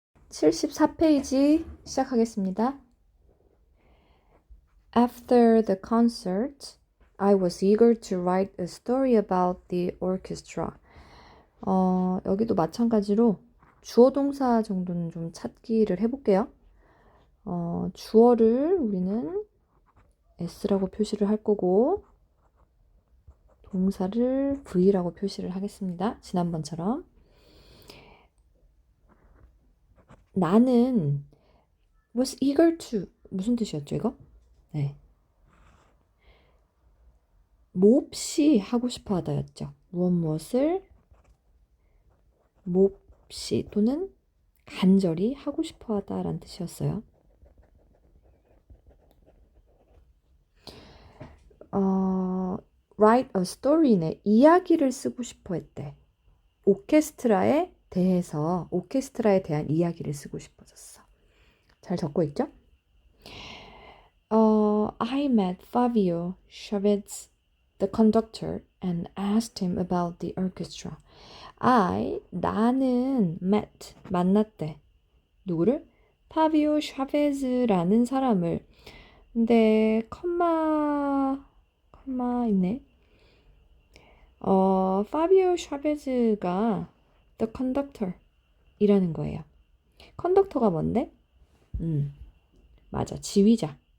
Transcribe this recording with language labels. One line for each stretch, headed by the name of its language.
Korean: 74페이지 시작하겠습니다.
English: After the concert, I was eager to write a story about the orchestra.
Korean: 여기도 마찬가지로 주어 동사 정도는 좀 찾기를 해볼게요. 주어를 우리는 S라고 표시를 할 거고 동사를 V라고 표시를 하겠습니다. 지난번처럼. 나는
English: was eager to
Korean: 무슨 뜻이었죠 이거? 네. 몹시 하고 싶어 하다였죠. 무엇을 몹시 또는 간절히 하고 싶어 하다라는 뜻이었어요.
English: Write a story네.
Korean: 이야기를 쓰고 싶어 했대. 오케스트라에 대한 이야기를 쓰고 싶어졌어. 잘 적고 있죠?
English: I met Fabio Chavez, the conductor, and asked him about the orchestra.
Korean: 나는 만났대. 누구를? 파비오 샤베즈라는 사람을. 근데 컴마 있네. 파비오 샤베즈가
English: the conductor
Korean: 이라는 거예요. 컨덕터가 뭔데? 맞아. 지휘자.